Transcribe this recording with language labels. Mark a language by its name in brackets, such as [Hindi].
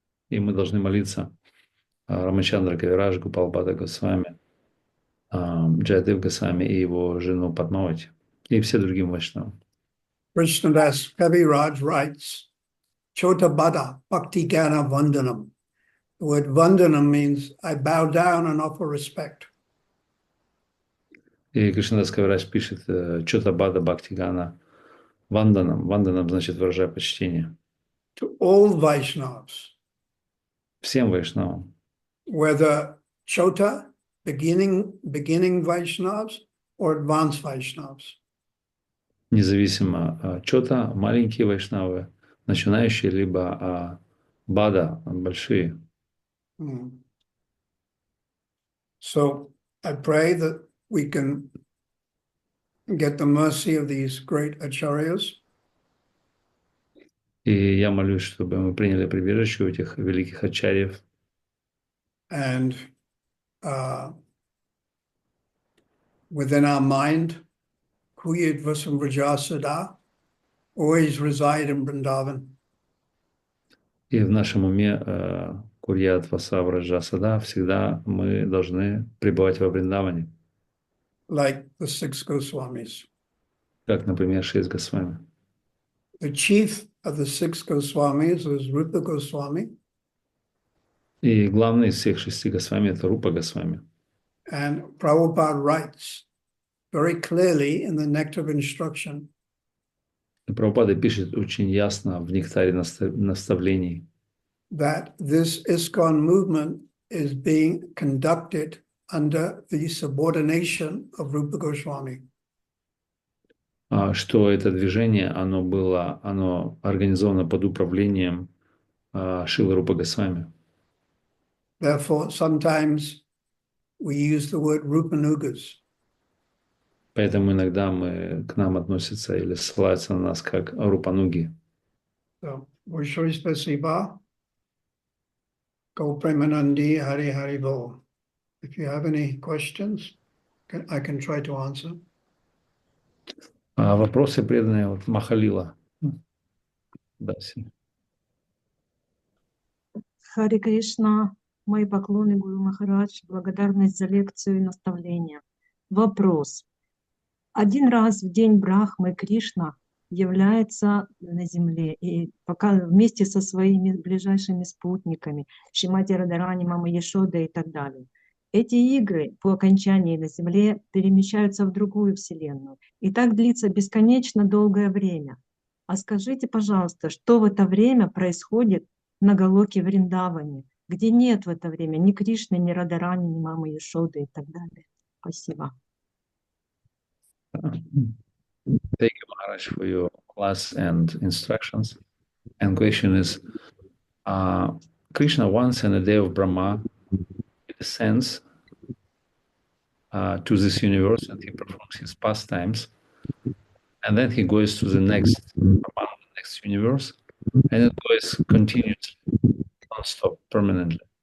[Russian] И мы должны молиться Рамачандра Кавирадж, Гопал Бхатта Госвами, Джаядев Госвами и его жену Падмавати, и все другим вайшнавам. [English] Krishnadas Kaviraj writes, Chota Bada Bhakti Gana Vandanam. The word Vandanam means I bow down and offer respect. [Russian] И Кришнадас Кавирадж пишет Чота Бада Бхактигана Ванданам. Ванданам значит выражая почтение. [English] To all Vaishnavas. [Russian] Всем вайшнавам. [English] Whether Chota, beginning Vaishnavas, or advanced Vaishnavas. [Russian] Независимо Чота, маленькие вайшнавы, начинающие, либо Бада, большие. Mm. [English] So I pray that we can get the mercy of these great acharyas. [Russian] И я молюсь, чтобы мы приняли прибежище у этих великих ачарьев. [English] And within our mind, Kuyid Vasam Vrajasada, always reside in Vrindavan. [Russian] И в нашем уме Курьят Васавра Джасада всегда мы должны пребывать во Вриндаване. [English] Like the 6 Goswamis. [Russian] Как, например, 6 Госвами. [English] The chief of the 6 Goswamis was Rupa Goswami. [Russian] И главный из всех 6 Госвами – это Рупа Госвами. [English] And Prabhupada writes very clearly in the Nectar of Instruction. [Russian] И Прабхупада пишет очень ясно в нектаре наставлений, [English] that this ISKCON movement is being conducted under the subordination of Rupa Goswami. [Russian] Что это движение, оно организовано под управлением Шилы Рупа Госвами. [English] Therefore, sometimes we use the word Rupanugas. [Russian] Поэтому иногда к нам относятся или ссылаются на нас как Рупануги. So, Vishwari Spasiba, Go Premanandi, Hari Hari Bo. [English] If you have any questions, I can try to answer. [Russian] Вопросы преданные от Махалила. Даси. Хари Кришна, мои поклоны Гуру Махарадж, благодарность за лекцию и наставление. Вопрос. Один раз в день Брахмы Кришна является на земле и пока вместе со своими ближайшими спутниками, Шримати Радарани, Мама Яшода и так далее. Эти игры по окончании на земле перемещаются в другую вселенную. И так длится бесконечно долгое время. А скажите, пожалуйста, что в это время происходит на Галоке Вриндаване, где нет в это время ни Кришны, ни Радарани, ни Мамы Яшоды и так далее? Спасибо. [English] Thank you, Maharaj, for your class and instructions. And question is, Krishna once in the day of Brahma descends to this universe and he performs his pastimes, and then he goes to the next Brahma, the next universe, and it goes continuously, non-stop, permanently.